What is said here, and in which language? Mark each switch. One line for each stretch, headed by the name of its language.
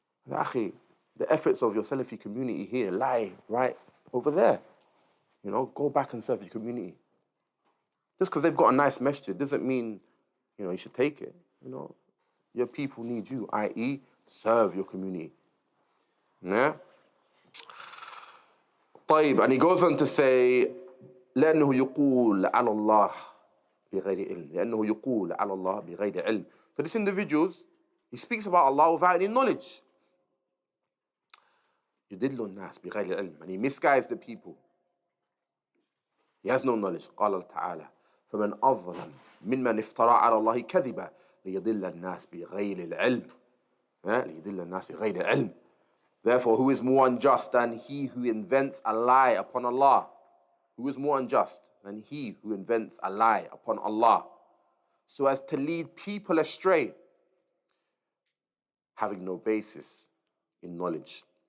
English: Akhi, the efforts of your Salafi community here lie right over there. You know, go back and serve your community. Just because they've got a nice masjid doesn't mean, you know, you should take it. You know, your people need you, i.e., serve your community. Yeah?
Arabic: طيب,
English: and he goes on to say,
Arabic: لأنه يقول على الله بغير علم. لأنه يقول على الله بغير علم.
English: So this individual, he speaks about Allah without any knowledge.
Arabic: يدل الناس بغير علم,
English: and he misguides the people. He has no knowledge.
Arabic: قال تعالى فمن أظلم ممن افترى على الله كذبا ليضل الناس بغير العلم. ليضل الناس بغير العلم.
English: Therefore, who is more unjust than he who invents a lie upon Allah? Who is more unjust than he who invents a lie upon Allah, so as to lead people astray, having no basis in knowledge?